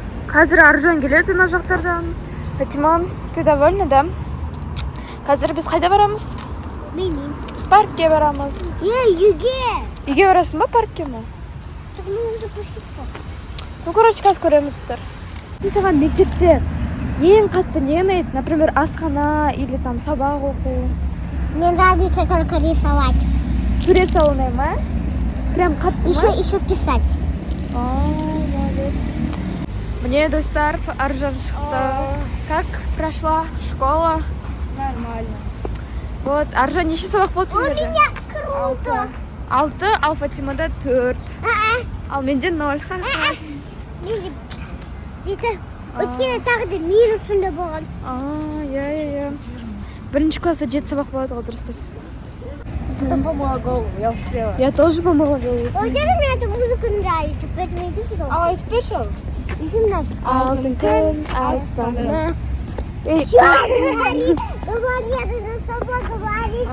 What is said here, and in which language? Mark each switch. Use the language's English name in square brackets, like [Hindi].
[Kazakh] Қазір Аржан келеді мына жақтардан. Фатима, [Russian] ты довольна, да? [Kazakh] Қазір біз қайда барамыз? Білмеймін. Паркке барамыз. Үйге. Үйге барасың ба, паркке ма? [Russian] Ну, короче, [Kazakh] қазір көреміздер. Саған мектепте ең қатты не ұнайды? [Russian] Например, [Kazakh] асхана [Russian] или там [Kazakh] сабақ оқу. [Russian] Мне нравится только рисовать. [Kazakh] Сурет салу ұнай ма? [Russian] Прям [Kazakh] қатты ма? [Russian] Еще писать. Молодец. Мне [Kazakh] достар [Russian] Аржан [Kazakh] шықты. [Russian] Как прошла школа? Нормально. Вот, [Kazakh] Аржан неше сабақ болды [Russian] У [Kazakh] сендерде? [Russian] меня круто. [Kazakh] 6, ал Фатимада 4. Ал менде 0. Менде өткені тағы да минусында болған. Иә. Бірінші класста 7 сабақ болады ғой, дұрыс. [Russian] Потом помыла голову, я успела. Я тоже помыла голову. Вообще мне эта музыка нравится, поэтому иди сюда. А, спешл? Иди на. [Kazakh] Алтын күн аспаны. [Russian] Чё говори? Говори, я должна с тобой говорить.